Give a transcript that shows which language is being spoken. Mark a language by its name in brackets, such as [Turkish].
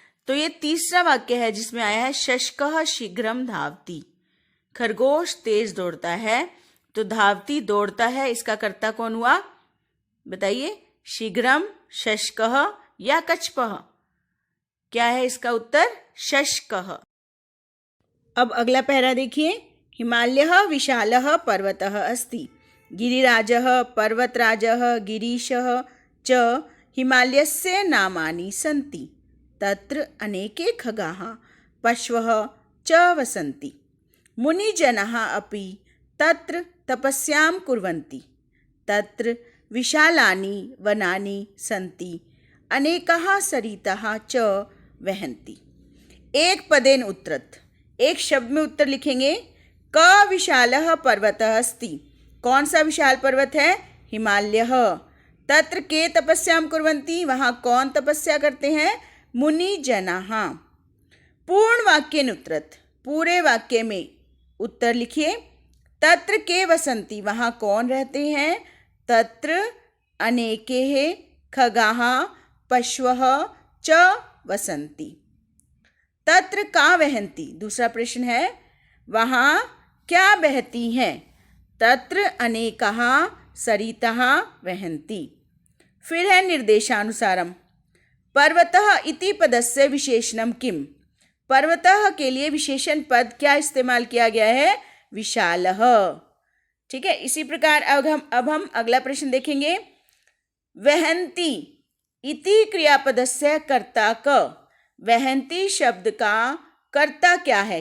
[Hindi] तो ये तीसरा वाक्य है जिसमें आया है, [Sanskrit] शशकः शीघ्रम धावती, [Hindi] खरगोश तेज दौड़ता है। तो धावती दौड़ता है, इसका कर्ता कौन हुआ बताइए, शीघ्रम, शशकः या कच्छपः। क्या है इसका उत्तर, शशकः। अब अगला पैरा देखिए, [Sanskrit] हिमालयः विशालः पर्वतः अस्ति, गिरिराजः पर्वतराजः गिरीशः च हिमालयस्य नामानि सन्ति, तत्र अनेके खगाः पशवः च वसन्ति, मुनिजनाः अपि तत्र तपस्यां कुर्वन्ति, तत्र विशालानि वनानि सन्ति, अनेकाः सरिताः च वहन्ति। एक पदेन उत्तरत, [Hindi] एक शब्द में उत्तर लिखेंगे। [Sanskrit] क विशालः पर्वतः अस्ति, [Hindi] कौन सा विशाल पर्वत है, हिमालयः। [Sanskrit] तत्र के तपस्याम कुर्वन्ति, [Hindi] वहाँ कौन तपस्या करते हैं? [Sanskrit] मुनि जनाः। पूर्ण वाक्य उत्तरत्, [Hindi] पूरे वाक्य में उत्तर लिखिए। [Sanskrit] तत्र के वसन्ति, [Hindi] वहाँ कौन रहते हैं? [Sanskrit] तत्र अनेके खगाः पशवः च वसन्ति। तत्र का वहन्ति, [Hindi] दूसरा प्रश्न है वहाँ क्या बहती हैं? [Sanskrit] तत्र अनेकाः सरितः वहन्ति। [Hindi] फिर है निर्देशानुसारम। [Sanskrit] पर्वतः इति पदस्य विशेषणम किम, [Hindi] पर्वतः के लिए विशेषण पद क्या इस्तेमाल किया गया है? विशालः। ठीक है, इसी प्रकार अब हम अगला प्रश्न देखेंगे। [Sanskrit] वहन्ति इति क्रियापदस्य कर्ता क, [Hindi] वहन्ति शब्द का कर्ता क्या है?